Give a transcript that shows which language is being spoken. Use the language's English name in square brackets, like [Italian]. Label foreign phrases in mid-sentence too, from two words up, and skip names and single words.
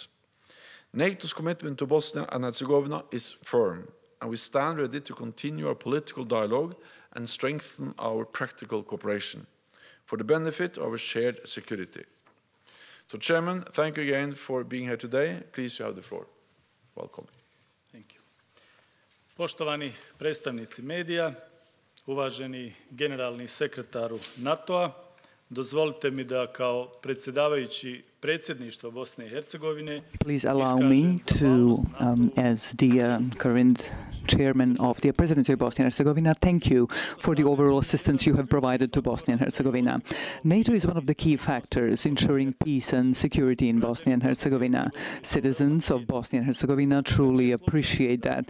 [English] NATO's commitment to Bosnia and Herzegovina is firm, and we stand ready to continue our political dialogue and strengthen our practical cooperation for the benefit of our shared security. So, Chairman, thank you again for being here today. Please, you have the floor. Welcome. Thank you. [Bosnian] Poštovani predstavnici medija, uvaženi generalni sekretaru NATO-a, dozvolite mi da kao predsjedavajući predsjedništva Bosne i Hercegovine, [English] please allow me to, as the current chairman of the Presidency of Bosnia and Herzegovina, thank you for the overall assistance you have provided to Bosnia and Herzegovina. NATO is one of the key factors ensuring peace and security in Bosnia and Herzegovina. Citizens of Bosnia and Herzegovina truly appreciate that.